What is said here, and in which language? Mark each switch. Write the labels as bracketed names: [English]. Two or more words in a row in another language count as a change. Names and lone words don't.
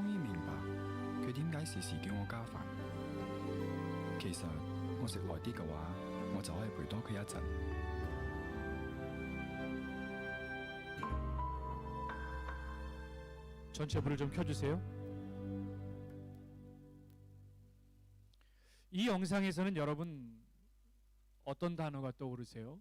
[Cantonese] 於明白佢點解時時叫我加飯。其實我食耐啲嘅話，我就可以陪多佢一陣。 [Korean] 전체 불을 좀 켜주세요. 이 영상에서는 여러분 어떤 단어가 떠오르세요?